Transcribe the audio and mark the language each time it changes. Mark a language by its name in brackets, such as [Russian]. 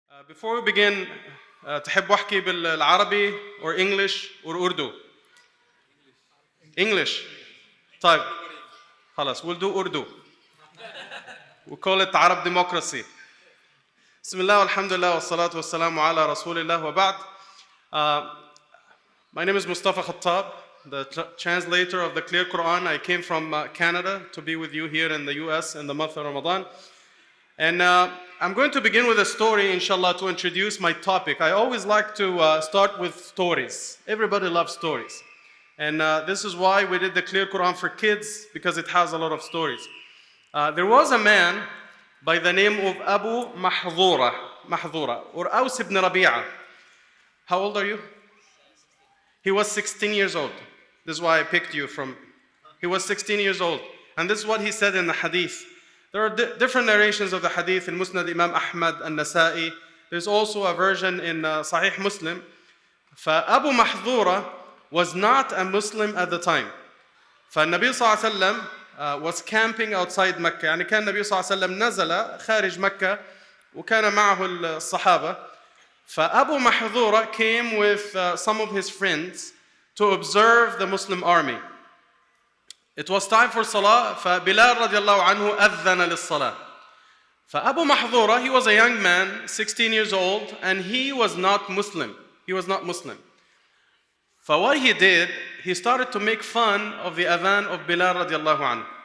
[English] Before we begin, [Arabic] تحب أحكي بالعربي [English] or English or Urdu? English. [Arabic] طيب خلاص [English] we'll do Urdu. We call it Arab democracy. [Arabic] بسم الله والحمد لله والصلاة والسلام على رسول الله وبعد. [English] My name is Mustaffa Khattab, the translator of the clear Quran. I came from Canada to be with you here in the US in the month of Ramadan. And I'm going to begin with a story, inshallah, to introduce my topic. I always like to start with stories. Everybody loves stories. And this is why we did the clear Quran for kids, because it has a lot of stories. There was a man by the name of Abu Mahdura, or Aus ibn Rabi'a. How old are you? He was 16 years old. This is why I picked you from. He was 16 years old. And this is what he said in the hadith. There are different narrations of the hadith in Musnad Imam Ahmad and Nasa'i. There's also a version in Sahih Muslim. Abu Mahdura was not a Muslim at the time. [Arabic] فالنبي صلى الله عليه وسلم [English] was camping outside Mecca. [Arabic] يعني كان النبي صلى الله عليه وسلم نزل خارج مكة وكان معه الصحابة. [English] فأبو محذورة came with some of his friends to observe the Muslim army. It was time for Salah, [Arabic] فبلال رضي الله عنه أذن للصلاة. [English] فأبو محذورة, he was a young man, 16 years old, and he was not Muslim. He was not Muslim. What he did, he started to make fun of the adhan of Bilal رضي الله عنه.